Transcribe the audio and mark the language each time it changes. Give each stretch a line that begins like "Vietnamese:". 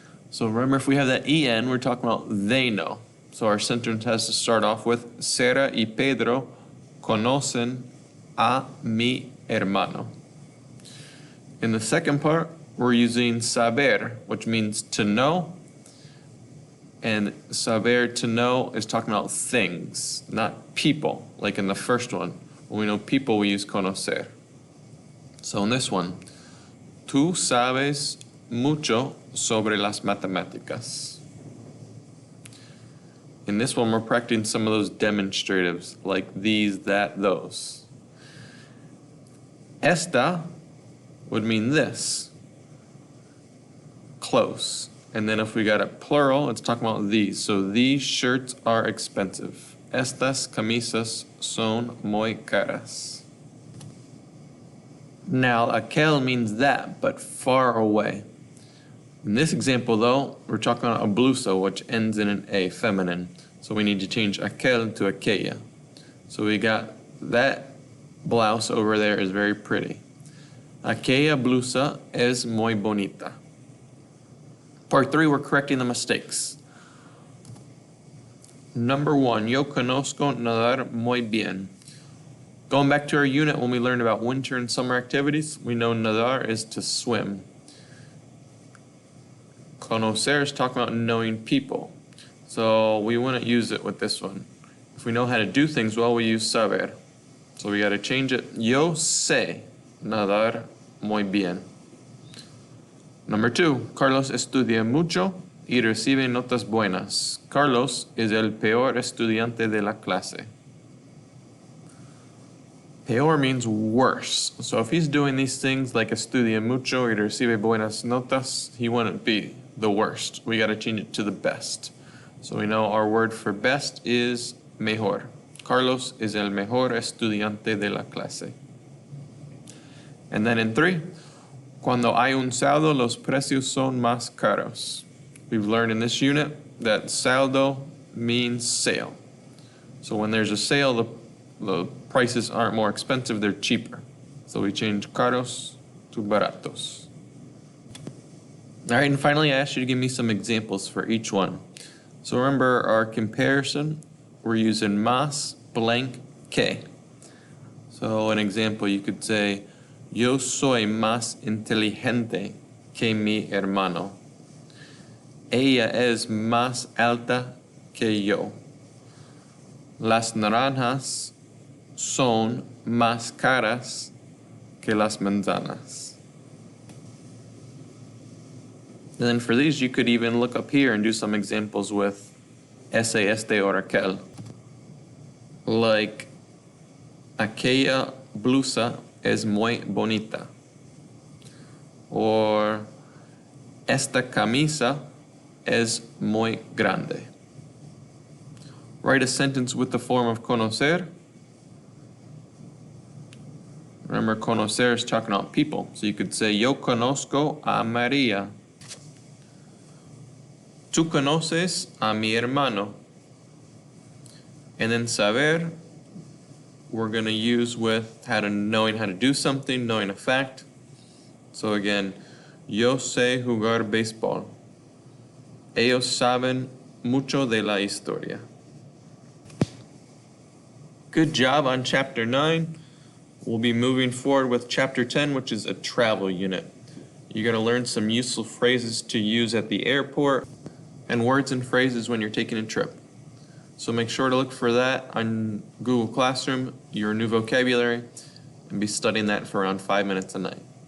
English: So remember, if we have that en, we're talking about they know. So our sentence has to start off with
Spanish: Sara y Pedro conocen a mi hermano.
English: In the second part, we're using saber, which means to know. And saber, to know, is talking about things, not people, like in the first one. When we know people, we use conocer. So in this one,
Spanish: tú sabes mucho sobre las matemáticas.
English: In this one, we're practicing some of those demonstratives, like these, that, those. Esta would mean this, close. And then if we got a plural, it's talking about these. So these shirts are expensive.
Spanish: Estas camisas son muy caras.
English: Now, aquel means that, but far away. In this example, though, we're talking about a blusa, which ends in an A, feminine. So we need to change aquel to aquella. So we got that blouse over there is very pretty.
Spanish: Aquella blusa es muy bonita.
English: Part 3, we're correcting the mistakes. Number 1,
Spanish: yo conozco nadar muy bien.
English: Going back to our unit when we learned about winter and summer activities, we know nadar is to swim. Conocer is talking about knowing people. So we wouldn't use it with this one. If we know how to do things well, we use saber. So we got to change it.
Spanish: Yo sé nadar muy bien.
English: Number 2,
Spanish: Carlos estudia mucho y recibe notas buenas. Carlos es el peor estudiante de la clase.
English: Peor means worse. So if he's doing these things like estudia mucho y recibe buenas notas, he wouldn't be the worst. We got to change it to the best. So we know our word for best is mejor.
Spanish: Carlos es el mejor estudiante de la clase.
English: And then in 3,
Spanish: cuando hay un saldo, los precios son más caros.
English: We've learned in this unit that saldo means sale. So when there's a sale, the prices aren't more expensive, they're cheaper. So we change caros to baratos. All right, and finally, I asked you to give me some examples for each one. So remember our comparison, we're using más blank que. So an example, you could say,
Spanish: yo soy más inteligente que mi hermano. Ella es más alta que yo. Las naranjas son más caras que las manzanas.
English: And then for these, you could even look up here and do some examples with ese, este, or aquel.
Spanish: Like, aquella blusa es muy bonita. Or, esta camisa es muy grande.
English: Write a sentence with the form of conocer. Remember, conocer is talking about people. So you could say,
Spanish: yo conozco a María. Tú conoces a mi hermano.
English: And then saber, we're going to use with knowing how to do something, knowing a fact. So again,
Spanish: yo sé jugar béisbol. Ellos saben mucho de la historia.
English: Good job on Chapter 9. We'll be moving forward with Chapter 10, which is a travel unit. You're going to learn some useful phrases to use at the airport and words and phrases when you're taking a trip. So make sure to look for that on Google Classroom, your new vocabulary, and be studying that for around 5 minutes a night.